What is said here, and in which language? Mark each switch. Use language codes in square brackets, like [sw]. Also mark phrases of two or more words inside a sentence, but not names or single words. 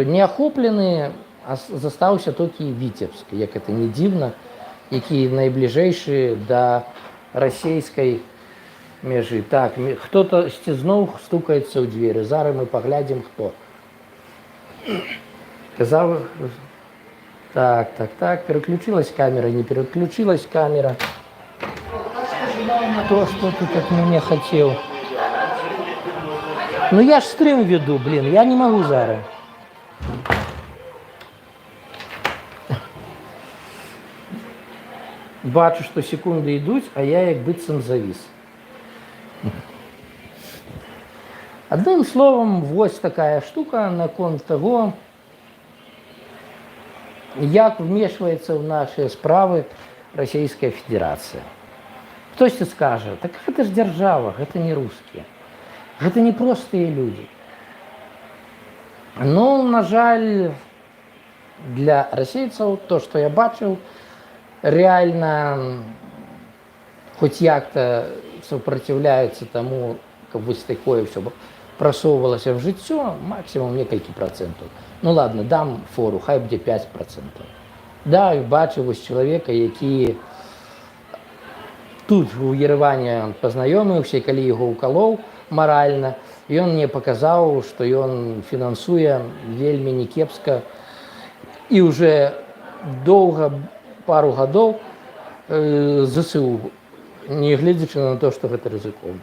[be] Неахоплены застаўся толькі Віцебск, як это не дзіўна, які найбліжэйшы да расійскай межы. Так, хто-то зноў стукаецца ў дзверы. Зараз мы паглядзім, хто. Казаў... [ru] Так, переключилась камера, не переключилась камера. Кто что тут от меня хотел? Ну я ж стрим веду, блин, я не могу зараз. [be] Бачу, што секунды ідуць, а я як быццам завіс. Адным словам, вось такая штука наконт таго, як вмешваецца ў нашыя справы Расійская Федэрацыя. Хтосьці скажа, так гэта ж дзяржава, гэта не рускія. Гэта не простыя людзі. Ну, на жаль, для расейцаў то, што я бачыў, [ru] реально хоть як-то сопротивляются тому, как бы такое все просовывалось [be] в жыццё, максимум некалькі процентов. Ну ладно, дам фору, хай будзе 5%. Да, і бачу вось чалавека, які тут у Ереване пазнаёміўся, і калі яго укалоў маральна, ён мне паказаў, што ён фінансуе вельмі некепска і уже доўга, пару гадоў ЗСУ, не гледзячы на то, што гэта рызыкоўна.